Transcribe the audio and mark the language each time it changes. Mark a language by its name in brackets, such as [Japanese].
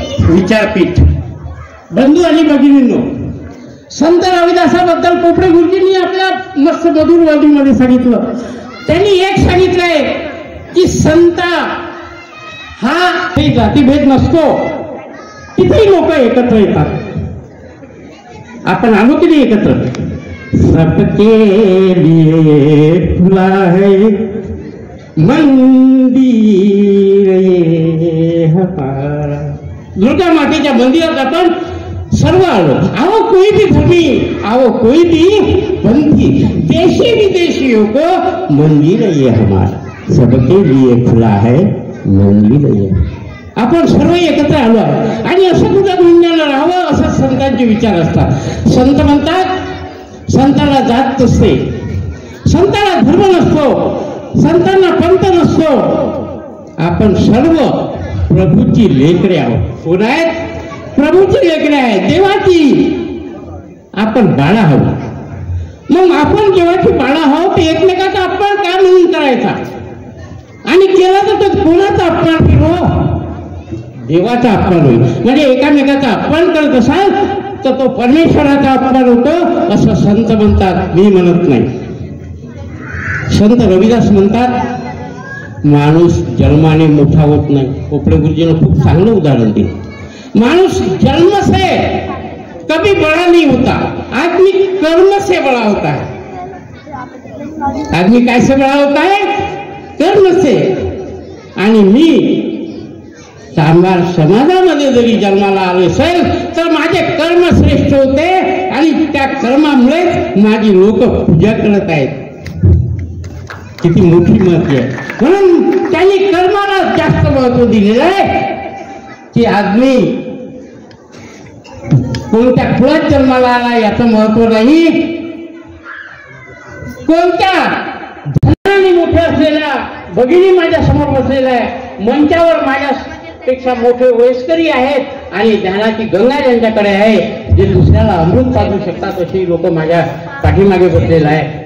[Marathi] विचारपीठ, बंधू आणि भगिनींनो, संत रविदासाबद्दल पोपडे गुरुजींनी आपल्या मस्त मधुरवादीमध्ये सांगितलं. त्यांनी एक सांगितलंय की संत हा काही जातीभेद नसतो, तिथेही लोक एकत्र येतात. आपण आलो की नाही एकत्र? [Hindi] सबके लिए खुला है मंदिर ये हमारा. [Marathi] दुर्गा मातेच्या मंदिरात आपण सर्व आलो. [Hindi] आओ कोई भी धर्मी, आओ कोई भी पंथी, देशी विदेशियों को मंदिर ये हमारा, सबके लिए खुला है मंदिर ये. [Marathi] आपण सर्व एकत्र आलो आहे आणि असं कुठं गुंजाला राहावं असं संतांचे विचार असतात. संत म्हणतात संताला जात नसते, संताला धर्म नसतो, संतांना पंथ नसतो. आपण सर्व प्रभूची लेकरे आहोत. कोण आहेत? प्रभूची लेकरे आहेत, देवाची. आपण बाळा आहोत. मग आपण देवाची बाळा आहोत, एकमेकाचा अपमान का म्हणून करायचा? आणि केला तर तो कोणाचा अपमान केलो? देवाचा अपमान होईल. म्हणजे एकामेकाचा अपमान करत असाल तर तो परमेश्वराचा अपमान होतो असं संत म्हणतात, मी म्हणत नाही. संत रविदास म्हणतात माणूस जन्माने मोठा होत नाही. पोपडे गुरुजीनं खूप चांगलं उदाहरण दिलं. [Hindi] माणूस जन्म से कभी बड़ा नहीं होता, आदमी कर्म से बड़ा होता है. आदमी कैसे बड़ा होता है? कर्म से. [Marathi] आणि मी कामगार समाजामध्ये जरी जन्माला आले असेल तर माझे कर्म श्रेष्ठ होते आणि त्या कर्मामुळे माझी लोक पूजा करत आहेत. किती मोठी महत्व आहे. म्हणून त्यांनी कर्माला जास्त महत्व दिलेलं आहे की आदमी कोणत्या कुळात जन्माला आला याचं महत्व नाही, कोणत्या धनाने मोठे असलेल्या भगिनी माझ्या समोर बसलेल्या आहे, मंचावर माझ्यापेक्षा मोठे वयस्करी आहेत आणि ज्ञानाची गंगा ज्यांच्याकडे आहे, जे दुसऱ्याला अमृत पाजू शकतात अशी लोक माझ्या पाठीमागे बसलेला आहे.